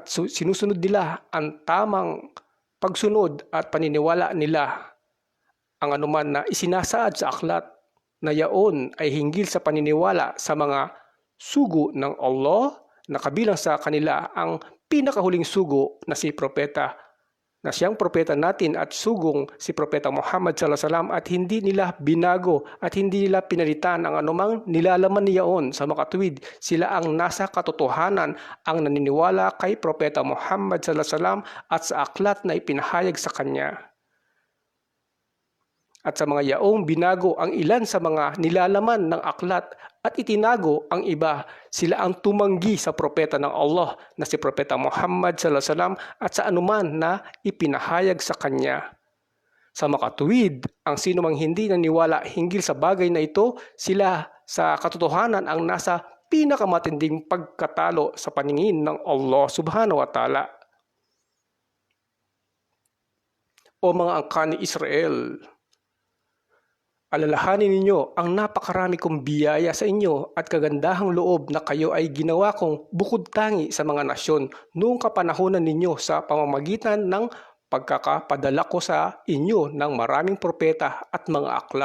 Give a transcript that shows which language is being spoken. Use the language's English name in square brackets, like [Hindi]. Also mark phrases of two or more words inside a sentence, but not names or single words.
[Filipino] sinusunod nila ang tamang pagsunod at paniniwala nila ang anuman na isinasaad sa aklat na yaon ay hinggil sa paniniwala sa mga sugo ng Allah na kabilang sa kanila ang pinakahuling sugo na si propeta na siyang propeta natin at sugong si Propeta Muhammad [Arabic] صلى الله عليه وسلم [Filipino] at hindi nila binago at hindi nila pinalitan ang anumang nilalaman niyaon sa makatuwid. Sila ang nasa katotohanan ang naniniwala kay Propeta Muhammad [Arabic] صلى الله عليه وسلم [Filipino] at sa aklat na ipinahayag sa kanya. At sa mga yaong binago ang ilan sa mga nilalaman ng aklat at itinago ang iba, sila ang tumanggi sa propeta ng Allah na si Propeta Muhammad [Arabic] صلى الله عليه وسلم [Filipino] at sa anuman na ipinahayag sa kanya. Sa makatuwid, ang sino mang hindi naniwala hinggil sa bagay na ito, sila sa katotohanan ang nasa pinakamatinding pagkatalo sa paningin ng Allah [Arabic] سبحانه وتعالى. [Filipino] O mga angkan ni Israel, alalahanin ninyo ang napakarami kong biyaya sa inyo at kagandahang loob na kayo ay ginawa kong bukod tangi sa mga nasyon noong kapanahonan ninyo sa pamamagitan ng pagkakapadala ko sa inyo ng maraming propeta at mga aklat.